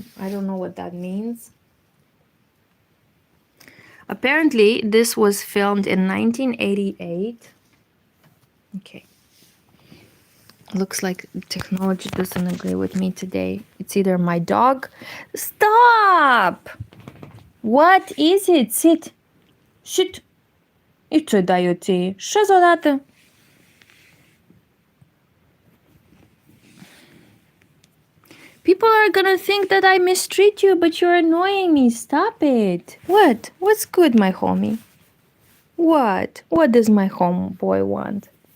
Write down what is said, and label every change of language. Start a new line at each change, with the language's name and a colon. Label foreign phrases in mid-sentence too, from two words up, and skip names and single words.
English: I don't know what that means. Apparently, this was filmed in 1988. Okay. Looks like technology doesn't agree with me today. It's either my dog... Stop! What is it? Sit. Shit.
Romanian: И ce dai eu ție? Șez odată.
English: People are gonna think that I mistreat you, but you're annoying me. Stop it. What? What's good, my homie? What? What does my homeboy want?